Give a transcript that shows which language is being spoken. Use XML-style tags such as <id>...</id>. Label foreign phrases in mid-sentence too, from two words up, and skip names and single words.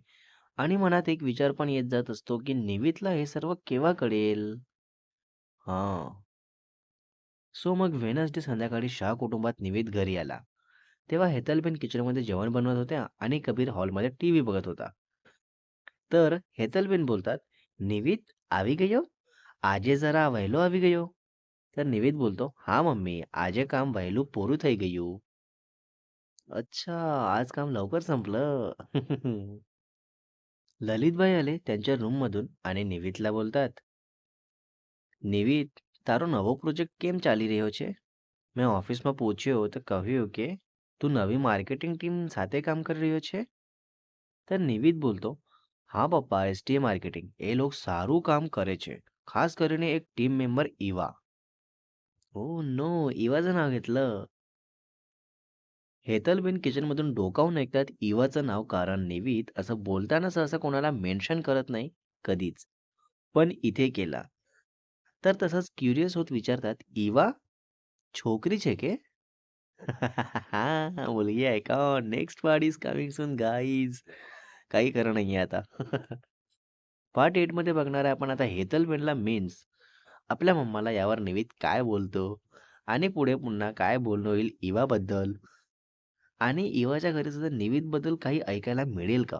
<mr>आणि मनात एक विचार पण येत जात असतो, की निवितला हे सर्व केव्हा कळेल? हां. सो मग वेडनेसडे संध्याकाळी शाह कुटुंबात निवित घरी आला. तेव्हा हेतलबेन किचनमध्ये जेवण बनवत होत्या आणि कबीर हॉलमध्ये टीव्ही बघत होता. तर हेतलबेन बोलतात, "निवित</mr> <gu>આવી ગયો? આજે જરા વહેલો આવી ગયો?"</gu> <mr>तर निवित बोलतो, "हां मम्मी,</mr> <gu>આજે કામ વહેલું પૂરું થઈ ગયું."</gu> <mr>अच्छा, आज काम लवकर संपलं. ललितबाई आले त्यांच्या रूममधून आणि નિવિતला બોલतात,</mr> <gu>"નિવિત, તારો નવો પ્રોજેક્ટ કેમ ચાલી રહ્યો છે?" મેં ઓફિસમાં પૂછ્યો તો કહ્યું કે તું નવી માર્કેટિંગ ટીમ સાથે કામ કરી રહ્યો છે. तर નિવિત બોલતો, "હા પપ્પા, એસટીએ માર્કેટિંગ એ લોકો સારું કામ કરે છે. ખાસ કરીને એક ટીम મેમ્બર ઈવા."</gu> <en>"oh no,</en> <mr>इवाचं नाव घेतलं." हेतलबेन किचनमधून डोकावून ऐकतात इवाचं नाव, कारण निवित असं बोलताना सहसा कोणाला मेन्शन करत नाही कधीच. पण इथे केला. तर तसंच क्युरियस होत विचारतात,</mr> <gu>"ઇવા છોકરી છે કે?"</gu> <mr>मुलगी आहे का?</mr> <en>next part is coming soon guys.</en> <mr>काही खरं नाहीये आता. पार्ट 8 मध्ये बघणार आहे आपण आता हेतलबेनला मीन्स आपल्या मम्माला यावर निवित काय बोलतो आणि पुढे पुन्हा काय बोलणं होईल इवाबद्दल आणि इवाच्या घरी सुद्धा निवितबद्दल काही ऐकायला मिळेल का?</mr>